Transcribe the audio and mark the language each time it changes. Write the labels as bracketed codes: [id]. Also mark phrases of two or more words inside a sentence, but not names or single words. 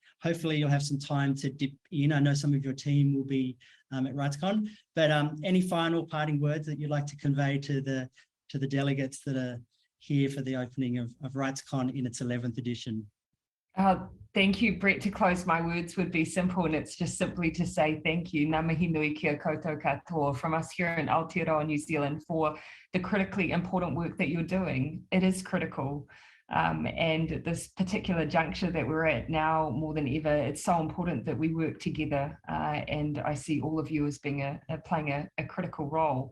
[en] Hopefully you'll have some time to dip in. I know some of your team will be at RightsCon, but any final parting words that you'd like to convey to the delegates that are here for the opening of RightsCon in its 11th edition? Thank you, Brett. To close, my words would be simple, and it's just simply to say thank you, [mi] ngā mihi nui kia koutou katoa, [en] from us here in Aotearoa, New Zealand, for the critically important work that you're doing. It is critical. And at this particular juncture that we're at now, more than ever, it's so important that we work together. And I see all of you as being playing a critical role.